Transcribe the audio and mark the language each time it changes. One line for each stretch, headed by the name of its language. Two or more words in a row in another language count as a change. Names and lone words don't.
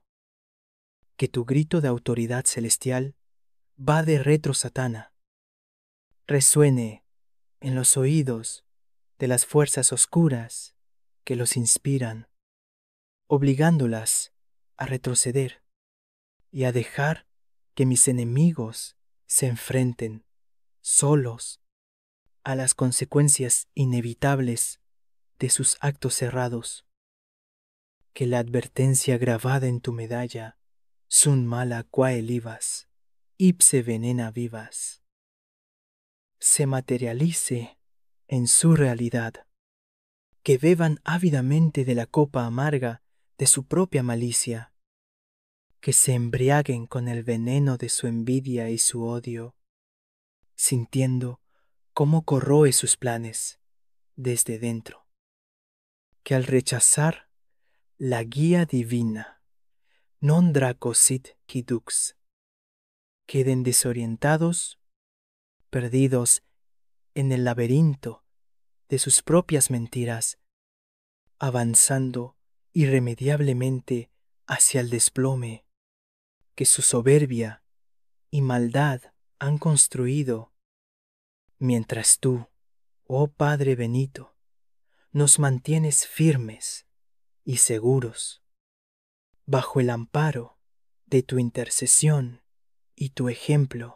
Spanish: Que tu grito de autoridad celestial
Latin: va de retro Satana,
Spanish: resuene en los oídos de las fuerzas oscuras que los inspiran, obligándolas a retroceder y a dejar que mis enemigos se enfrenten solos a las consecuencias inevitables de sus actos errados. Que la advertencia grabada en tu medalla,
Latin: sun mala quae livas, ipse venena vivas,
Spanish: se materialice en su realidad. Que beban ávidamente de la copa amarga de su propia malicia, que se embriaguen con el veneno de su envidia y su odio, sintiendo cómo corroe sus planes desde dentro. Que al rechazar la guía divina,
Latin: non draco sit qui dux,
Spanish: queden desorientados, perdidos en el laberinto de sus propias mentiras, avanzando irremediablemente hacia el desplome que su soberbia y maldad han construido, mientras tú, oh Padre Benito, nos mantienes firmes y seguros bajo el amparo de tu intercesión y tu ejemplo.